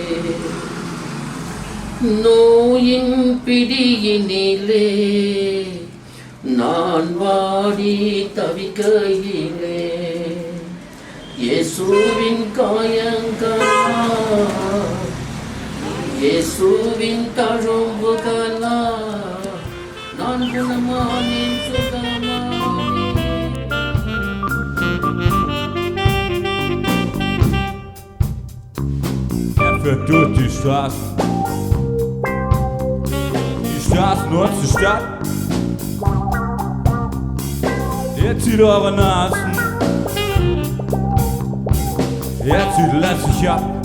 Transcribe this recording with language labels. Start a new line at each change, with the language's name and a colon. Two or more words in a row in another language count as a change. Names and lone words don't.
Tamil: நோயின் பிடியினிலே நான் வாடி தவிக்கையிலே, இயேசுவின் காயங்களா, இயேசுவின் தழும்புகளா, நான் குணமானேன், சுகமானேன்.
German: Er fährt durch die Straßen unserer Stadt. Er zieht eure Nasen, er zieht lässig ab.